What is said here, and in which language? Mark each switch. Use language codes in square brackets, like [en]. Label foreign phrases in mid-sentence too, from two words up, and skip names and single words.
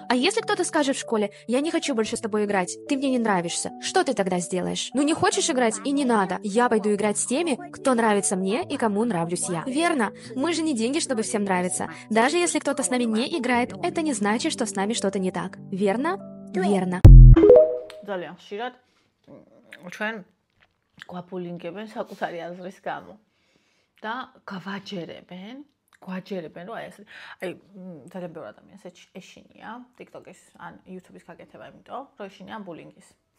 [ru] А если кто-то скажет в школе: «Я не хочу больше с тобой играть, ты мне не нравишься», что ты тогда сделаешь? Ну не хочешь играть и не надо. Я пойду играть с теми, кто нравится мне и кому нравлюсь я. Верно. Мы же не деньги, чтобы всем нравиться. Даже если кто-то с нами не играет, это не значит, что с нами что-то не так. Верно? Верно. [ka] ძალიან ხშირად ჩვენ გვაბულინგებენ საკუთარი აზრის გამო და გვაჯერებენ, რომ აი ძალიან ბევრი ადამიანს ეშინია TikTok-ის ან YouTube-ის გაკეთება, იმიტომ რომ ეშინიან ბულინგის.